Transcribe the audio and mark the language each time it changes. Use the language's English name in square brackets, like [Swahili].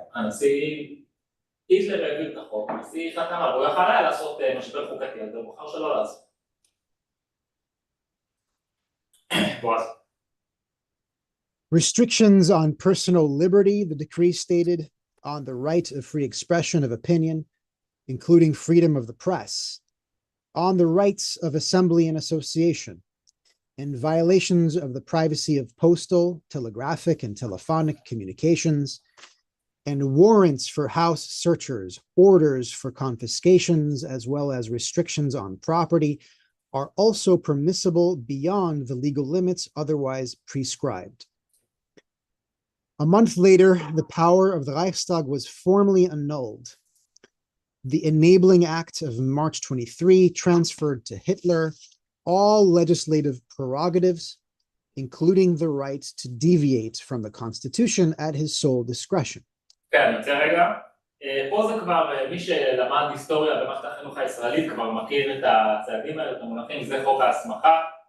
[Hebrew] הנשיא, היטלר העביר את החוק, הנשיא חתם עליו, הוא יכול היה לעשות משבר חוקתי, אז הוא בחר שלא לעשות. בועז. [English] Restrictions on personal liberty, the decree stated, on the right of free expression of opinion, including freedom of the press, on the rights of assembly and association, and violations of the privacy of postal, telegraphic, and telephonic communications, and warrants for house searchers, orders for confiscations, as well as restrictions on property, are also permissible beyond the legal limits otherwise prescribed. A month later, the power of the Reichstag was formally annulled. The Enabling Act of March 23 transferred to Hitler all legislative prerogatives including the right to deviate from the Constitution at his sole discretion. [Hebrew] כן, אני רוצה רגע. פה זה כבר, מי שלמד היסטוריה במערכת החינוך הישראלית כבר מכיר את הצעדים האלה, את המונחים, זה חוק ההסמכה.